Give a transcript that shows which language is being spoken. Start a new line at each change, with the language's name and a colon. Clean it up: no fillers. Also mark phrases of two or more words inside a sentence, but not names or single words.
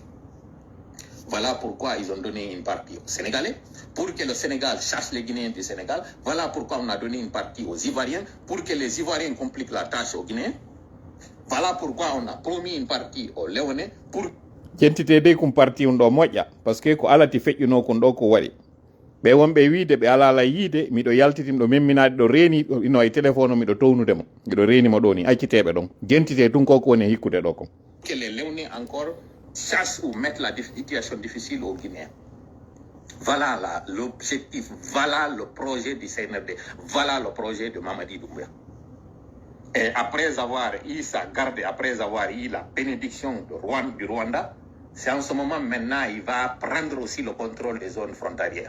French: Voilà pourquoi ils ont donné une partie aux Sénégalais, pour que le Sénégal chasse les Guinéens du Sénégal. Voilà pourquoi on a donné une partie aux Ivoiriens, pour que les Ivoiriens compliquent la tâche aux Guinéens. Voilà pourquoi on a promis une partie aux Léonais, pour
Fula: jentite de kum parti on do moƴƴa
French: parce que
Fula: ko alati feƴƴuno kon ɗo ko waɗi ɓe wonɓe wiide ɓe alala yiide miɗo yaltitim ɗo memminade ɗo reeni ino e téléphone o miɗo townudemo miɗo reenimo ɗo ni acciteɓe ɗon jentite tun ko woni hikkude ɗo ko
French: que les Léonais encore chassent ou mettent la situation difficile aux Guinéens. Voilà l'objectif, voilà le projet du CNRD, voilà le projet de Mamadi Doumbouya. Et après avoir eu sa garde, après avoir eu la bénédiction du Rwanda, c'est en ce moment maintenant il va prendre aussi le contrôle des zones frontalières.